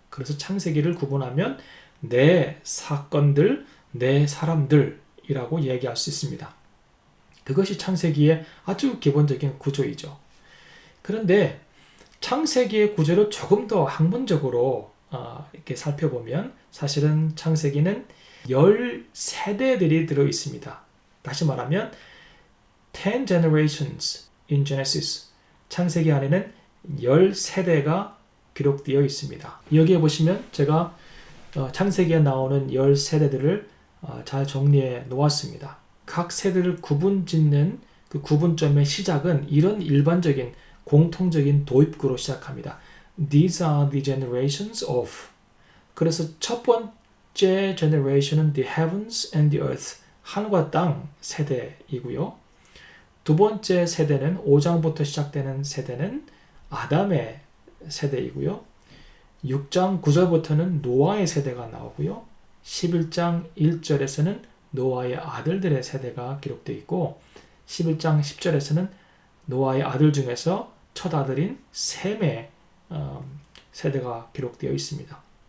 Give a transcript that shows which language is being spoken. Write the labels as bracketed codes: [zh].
[ko] 그래서 창세기를 구분하면 네 사건들, 네 사람들이라고 얘기할 수 있습니다. 그것이 창세기의 아주 기본적인 구조이죠. 그런데 창세기의 구조를 조금 더 학문적으로 이렇게 살펴보면 사실은 창세기는 10세대들이 들어 있습니다. 다시 말하면 [en] 10 generations in Genesis. [ko] 창세기 안에는 10세대가 기록되어 있습니다. 여기에 보시면 제가 창세기에 나오는 10세대들을 잘 정리해 놓았습니다. 각 세대를 구분짓는 그 구분점의 시작은 이런 일반적인 공통적인 도입구로 시작합니다. [en] These are the generations of. [ko] 그래서 첫 번째 generation은 [en] the heavens and the earth. [ko] 하늘과 땅 세대이고요. 두 번째 세대는 5장부터 시작되는 세대는 아담의 세대이고요. 6장 9절부터는 노아의 세대가 나오고요. 11장 1절에서는 노아의 아들들의 세대가 기록되어 있고 11장 10절에서는 노아의 아들 중에서 첫 아들인 셈의 세대가 기록되어 있습니다.